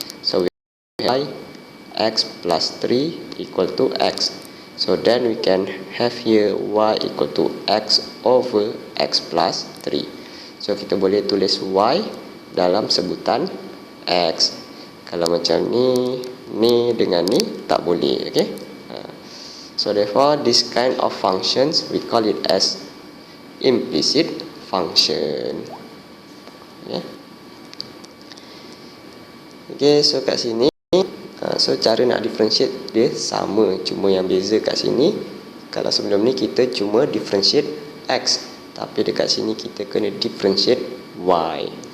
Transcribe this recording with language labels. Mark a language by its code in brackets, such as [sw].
[en] So we have x plus 3 equal to x. So then we can have here y equal to x over x plus 3. [ms] So kita boleh tulis y dalam sebutan x. Kalau macam ni, ni dengan ni tak boleh. [en] Okay, so therefore this kind of functions we call it as implicit function. [ms] Okay, okay, so kat sini so cara nak differentiate dia sama, cuma yang beza kat sini, kalau sebelum ni kita cuma differentiate x, tapi dekat sini kita kena differentiate y.